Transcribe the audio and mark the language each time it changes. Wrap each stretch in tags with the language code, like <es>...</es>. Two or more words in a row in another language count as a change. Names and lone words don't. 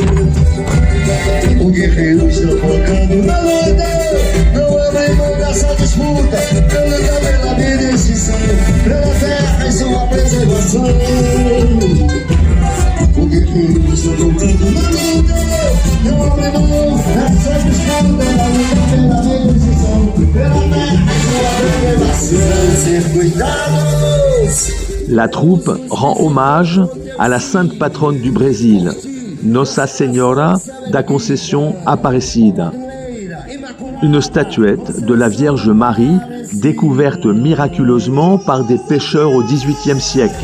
<pt>O guerreiro está focando na luta, não abre mão dessa disputa, pela pela vida e extinção, pela terra e sua preservação. O guerreiro está focando na luta, não abre mão dessa disputa, pela vida e extinção, pela terra e sua preservação. Ser cuidados.</pt> <fr>La troupe rend hommage à la sainte patronne du Brésil, Nossa Senhora da Conceição Aparecida, une statuette de la Vierge Marie découverte miraculeusement par des pêcheurs au XVIIIe siècle.</fr>